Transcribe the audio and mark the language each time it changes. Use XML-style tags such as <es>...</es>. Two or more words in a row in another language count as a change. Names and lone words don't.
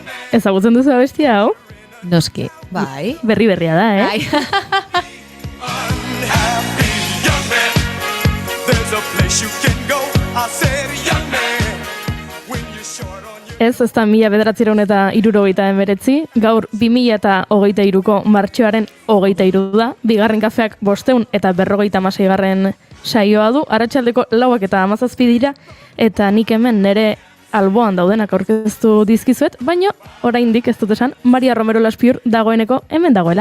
<eu>Ezagutzen duzu abestia, hau? Noski. Bai. Berria da, Bai.</eu> <en>There's a place you can go. I said, young man, when you're short on your...</en> <eu>Ez da 1979, gaur 2023ko martxoaren 23 da, bigarren kafeak 556 saioa du, arratsaldeko 4:17 dira, eta nik hemen nire alboan daudenak aurkeztu dizkizuet, baina oraindik ez dut esan, Maria Romero Laspiur dagoeneko hemen dagoela.</eu>